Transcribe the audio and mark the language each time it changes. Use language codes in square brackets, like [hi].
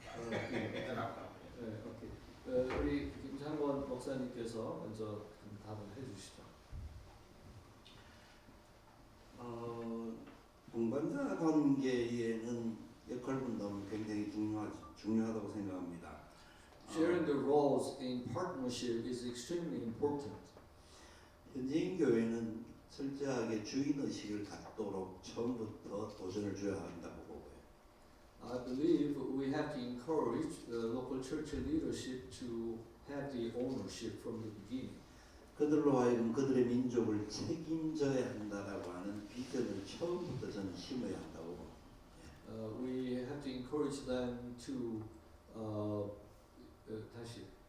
[ko] 네, 오케이. 우리 김상권 목사님께서 먼저 답을 해주시죠. 동반자 관계에는 역할 분담은 굉장히 중요하다고 생각합니다. [en] Sharing the roles in partnership is extremely important. [ko] 현지인 교회는 철저하게 주인 의식을 갖도록 처음부터 도전을 줘야 한다고 보고요. [en] I believe we have to encourage the local church leadership to have the ownership from the beginning. [ko] 그들로 하여금 그들의 민족을 책임져야 한다라고 하는 비전을 처음부터 저는 심어야 한다고 봅니다. [en] We have to encourage them to [ko] 다시